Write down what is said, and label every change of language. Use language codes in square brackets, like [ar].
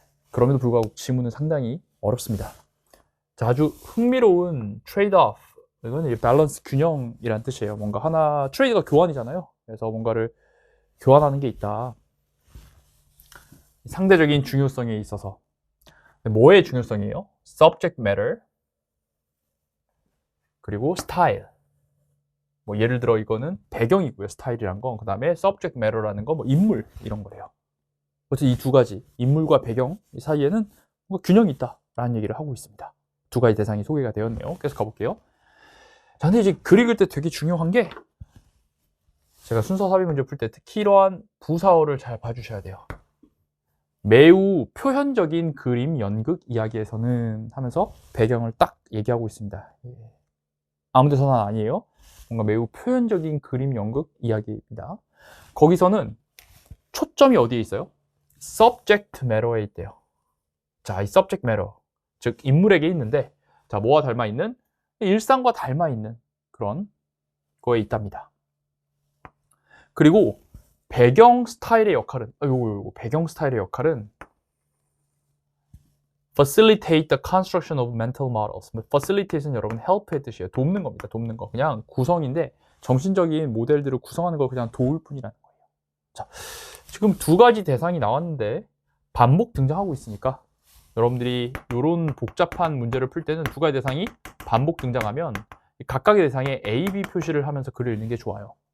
[ko] 그럼에도 불구하고 지문은 상당히 어렵습니다. 자, 아주 흥미로운 트레이드-오프, 이건 밸런스, 균형이란 뜻이에요. 뭔가 하나, 트레이드가 교환이잖아요. 그래서 뭔가를 교환하는 게 있다. 상대적인 중요성에 있어서. 뭐의 중요성이에요? [en] subject matter, 그리고 style. [ko] 뭐 예를 들어 이거는 배경이고요. 스타일이란 건. 그 다음에 subject matter라는 거, 뭐 인물 이런 거래요. 어쨌든 이 두 가지, 인물과 배경 사이에는 뭐 균형이 있다라는 얘기를 하고 있습니다. 두 가지 대상이 소개가 되었네요. 계속 가볼게요. 자, 근데 이제 글 읽을 때 되게 중요한 게, 제가 순서 삽입 문제 풀 때 특히 이러한 부사어를 잘 봐주셔야 돼요. 매우 표현적인 그림, 연극, 이야기에서는 하면서 배경을 딱 얘기하고 있습니다. 아무 데서나 아니에요. 뭔가 매우 표현적인 그림, 연극, 이야기입니다. 거기서는 초점이 어디에 있어요? subject matter에 있대요. 자, 이 subject matter, 즉 인물에게 있는데, 자, 뭐와 닮아 있는? 일상과 닮아 있는 그런 거에 있답니다. 그리고 배경 스타일의 역할은, 요거 배경 스타일의 역할은 [en] facilitate the construction of mental models. [ko] facilitate는 여러분 help의 뜻이에요. 돕는 겁니다. 돕는 거. 그냥 구성인데 정신적인 모델들을 구성하는 걸 그냥 도울 뿐이라는 거예요. 자, 지금 두 가지 대상이 나왔는데 반복 등장하고 있으니까 여러분들이 이런 복잡한 문제를 풀 때는 두 가지 대상이 반복 등장하면 각각의 대상에 A, B 표시를 하면서 글을 읽는 게 좋아요.